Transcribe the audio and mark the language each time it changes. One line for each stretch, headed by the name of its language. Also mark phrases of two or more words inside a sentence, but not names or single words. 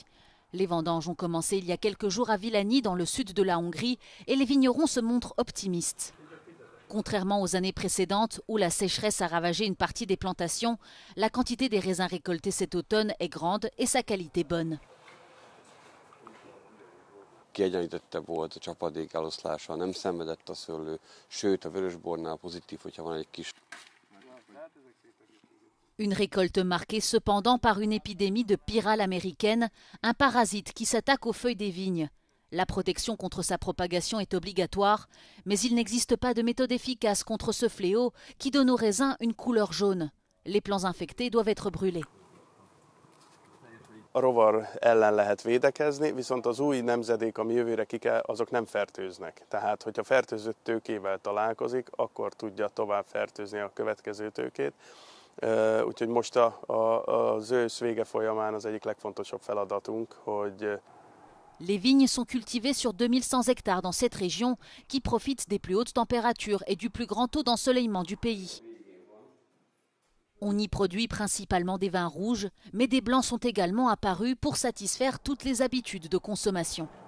French: Les vendanges ont commencé il y a quelques jours à Villani, dans le sud de la Hongrie, et les vignerons se montrent optimistes. Contrairement aux années précédentes où la sécheresse a ravagé une partie des plantations, la quantité des raisins récoltés cet automne est grande et sa qualité bonne.
Hungarian: Kiegyenlítettebb volt a csapadék eloszlása, nem szenvedett a szőlő, sőt a vörösbornál pozitív, hogyha van egy kis.
French: Une récolte marquée cependant par une épidémie de pyrale américaine, un parasite qui s'attaque aux feuilles des vignes. La protection contre sa propagation est obligatoire, mais il n'existe pas de méthode efficace contre ce fléau qui donne aux raisins une couleur jaune. Les plants infectés doivent être brûlés.
Hungarian: A rovar ellen lehet védekezni, viszont az új nemzedék, ami jövőre azok nem fertőznek. Tehát, hogyha fertőzött tőkével találkozik, akkor tudja tovább fertőzni a következő tőkét. Úgyhogy most az ősz vége folyamán az egyik legfontosabb feladatunk, hogy
French: Les vignes sont cultivées sur 2100 hectares dans cette région qui profite des plus hautes températures et du plus grand taux d'ensoleillement du pays. On y produit principalement des vins rouges, mais des blancs sont également apparus pour satisfaire toutes les habitudes de consommation.